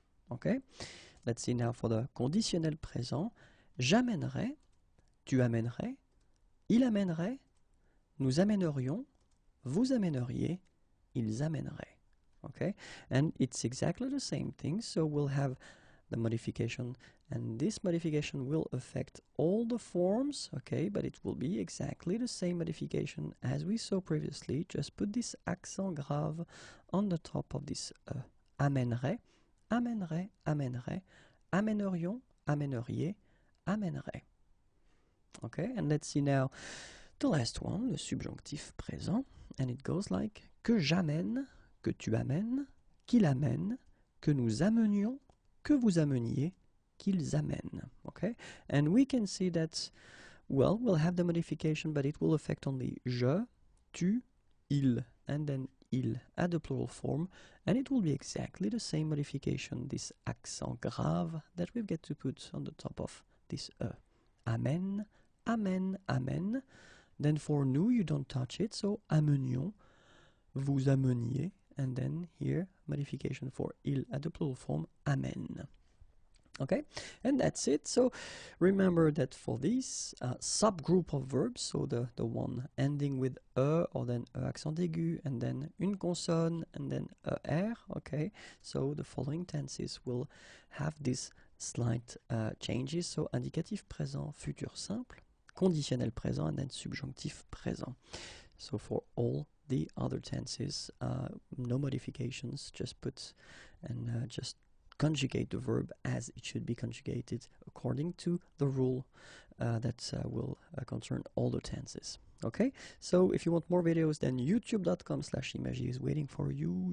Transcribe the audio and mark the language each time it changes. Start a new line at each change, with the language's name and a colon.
English: Okay, let's see now for the
French: conditionnel présent, j'amènerai, tu amènerais, il amènerait, nous amènerions, vous amèneriez, ils amèneraient.
English: Okay, and it's exactly the same thing, so we'll have the modification, and this modification will affect all the forms, okay, but it will be exactly the same modification as we saw previously. Just put this accent grave on the top of this
French: amènerait, amènerait, amènerait, amènerions, amèneriez, amènerait.
English: Okay, and let's see now the last one,
French: le subjonctif présent,
English: and it goes like
French: que j'amène, que tu amènes, qu'il amène, que nous amenions, que vous ameniez, qu'ils amènent.
English: Okay, and we can see that, well, we'll have the modification, but it will affect only je, tu, il, and then il at the plural form, and it will be exactly the same modification, this accent grave that we get to put on the top of this
French: amène, amène, amène.
English: Then for nous, you don't touch it, so amenions, vous ameniez, and then here, modification for il at the plural form, amène. Okay, and that's it. So remember that for this subgroup of verbs, so the one ending with or then accent aigu, and then une consonne, and then r, okay, so the following tenses will have these slight changes. So indicatif présent, futur simple, conditionnel présent, and then subjonctif présent. So for all the other tenses, no modifications, just put and just conjugate the verb as it should be conjugated according to the rule that will concern all the tenses. Okay, so if you want more videos, then youtube.com/imagier is waiting for you.